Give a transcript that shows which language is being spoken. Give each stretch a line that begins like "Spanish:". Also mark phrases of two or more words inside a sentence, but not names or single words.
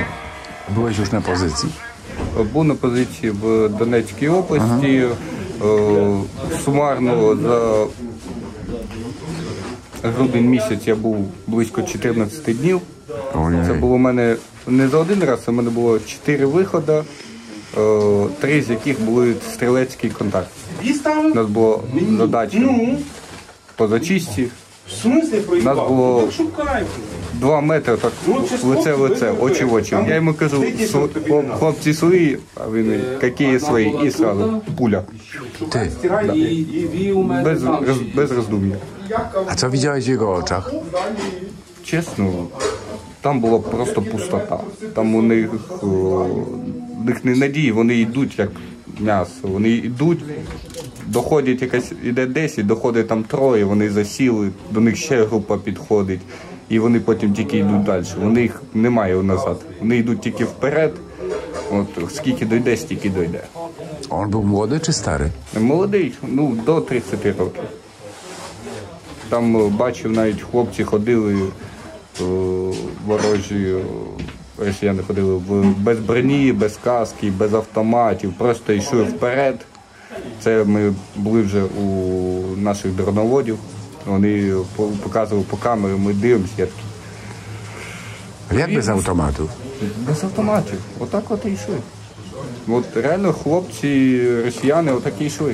Polish: Byłeś już na pozycji?
Ukrainian: Був на позиції в Донецькій області. Сумарно за грудень місяць я був близько 14 днів. Це було у мене не за один раз, у мене було 4 виходи, 3 з яких були стрілецький контакт. У нас була задача по зачистці. У нас було 2 метри, так, лице в лице, очі в очі. Я йому кажу, хлопці свої, а він, які свої, і одразу пуля.
Polish: Ty.
Ukrainian: Без роздум'я.
Polish: A co widziałeś w jego oczach?
Ukrainian: Чесно, там була просто пустота. Там у них не надії, вони йдуть як м'ясо. Вони йдуть, доходять іде 10, доходить там 3, вони засіли, до них ще група підходить. І вони потім тільки йдуть далі. Вони їх немає назад. Вони йдуть тільки вперед. От скільки дойде, стільки дойде.
Polish: On był młody czy stary?
Ukrainian: Молодий, до 30 років. Там бачив, навіть хлопці ходили, ворожі росіяни ходили без броні, без каски, без автоматів, просто йшли вперед. Це ми були вже у наших дроноводів. Вони показували по камері, ми дивимося.
Polish: Jak bez automatów?
Ukrainian: Без автоматів. Отак от і йшли. От реально хлопці, росіяни отакі йшли.